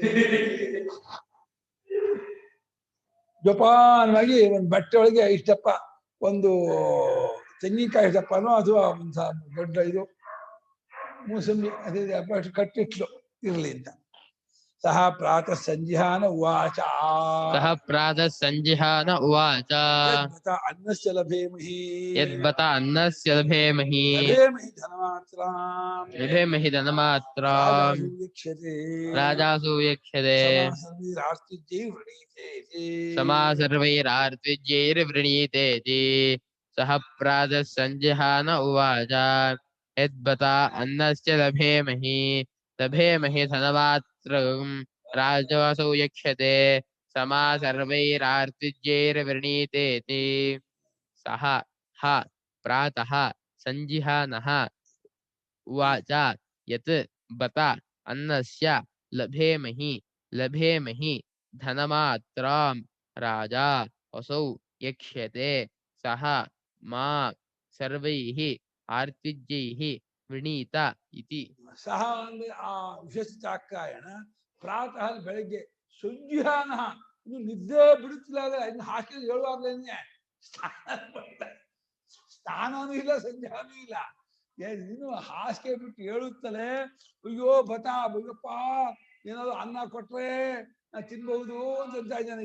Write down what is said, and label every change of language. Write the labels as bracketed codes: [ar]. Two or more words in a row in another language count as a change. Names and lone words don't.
[kn] ಜೋಪಾನವಾಗಿ ಒಂದು ಬಟ್ಟೆ ಒಳಗೆ ಇಷ್ಟಪ್ಪ, ಒಂದು ತೆಂಗಿನಕಾಯಿ ಇಷ್ಟಪ್ಪನೋ ಅಥವಾ ಒಂದು ದೊಡ್ಡ ಇದು ಮೂಸಂಬಿ ಅದೇ ಅಷ್ಟು ಕಟ್ಟಿಟ್ಲು ಇರ್ಲಿ ಅಂತ. [sa] ಸಹ ಪ್ರಾತಃ ಸಂಜಿಹಾನ ಉವಾಚ ಅನ್ನಸ್ಯ ಲಭೇಮಹಿ ಅನ್ನಸ್ಯ ಲಭೇಮಹಿ ಧನಮಾತ್ರಾಂ ರಾಜಾಸು ವೀಕ್ಷ್ಯತೆ ಸಮಾಸರ್ವೈರಾರ್ತ್ವಿಜ್ಯೈರ್ವೃಣೀತೇತಿ. ಸಹ ಪ್ರಾತಃ ಸಂಜಿಹಾನ ಉವಾಚ ಯದ್ಬತ ಅನ್ನಸ್ಯ ಲಭೇಮಹಿ ಧನಮಾತ್ರಂ ರಾಜಾಸು ಯಕ್ಷತೆ ಸಮಾಸರ್ವೈರಾರ್ತ್ವಿಜ್ಯೈರ್ವೃಣೀತೇತಿ. ಸಹ ಪ್ರಾತಃ ಸಂಜಿಹಾನಃ ಉವಾಚ ಯತ್ ಬತ ಅನ್ನಸ್ಯ ಲಭೇಮಹಿ ಧನಮಾತ್ರಾಂ ರಾಜಾ ಅಸೌ ಯಕ್ಷ್ಯತೆ ಸಹ ಮಾ ಸರ್ವೈಃ ಆರ್ತಿಜ್ಯೈಃ ವೃಣೀತ ಇತಿ. [kn] ಸಹ ಅಂದ್ರೆ ಆ ವಿಶೇಷಾಕಾಯಣ ಪ್ರಾತಃ ಬೆಳಗ್ಗೆ ಸಂಜಿಹಾನ ಇನ್ನು ನಿದ್ದೆ ಬಿಡುತ್ತಿಲ್ಲ, ಇನ್ನು ಹಾಸ್ಟೆಲ್ ಹೇಳುವಾಗ್ಲೇನೆ ಸ್ನಾನನೂ ಇಲ್ಲ ಸಂಜಾನೂ ಇಲ್ಲ, ಇನ್ನು ಹಾಸಿಗೆ ಬಿಟ್ಟು ಹೇಳುತ್ತಲೇ ಅಯ್ಯೋ ಬತಾ ಅಯ್ಯಪ್ಪ ಏನಾದ್ರು ಅನ್ನ ಕೊಟ್ರೆ ನಾ ತಿನ್ಬಹುದು ಅಂತ ಇದ್ದಾನೆ.